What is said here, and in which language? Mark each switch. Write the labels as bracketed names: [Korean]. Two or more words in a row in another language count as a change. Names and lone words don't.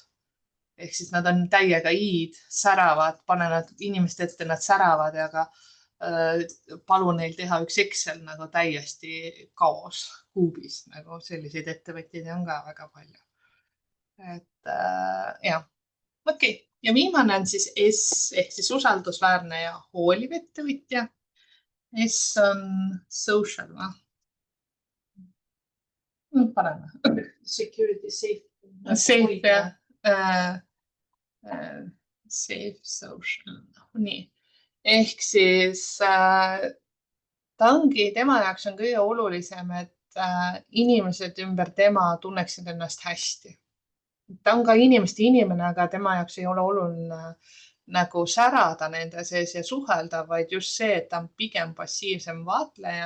[Estonian] Ehk siis nad on täiega iid, säravad, pane nad inimeste ette, nad säravad, aga palun neil teha üks Excel nagu täiesti kaos kuubis, nagu selliseid ettevõtjaid on ka väga palju. Et jah, okei. Ja viimane on siis S ehk siis usaldusväärne ja hooliv ettevõtja. S on social, parem. [English] Security, safe. Safe, jah. Safe, social, [Estonian] nii. Ehk siis ta ongi, tema jaoks on kõige olulisem, et inimesed ümber tema tunneksid ennast hästi. Ta on ka inimeste inimene, aga tema jaoks ei ole oluline nagu särada nende sees ja suhelda, vaid just see, et ta on pigem passiivsem vaatleja.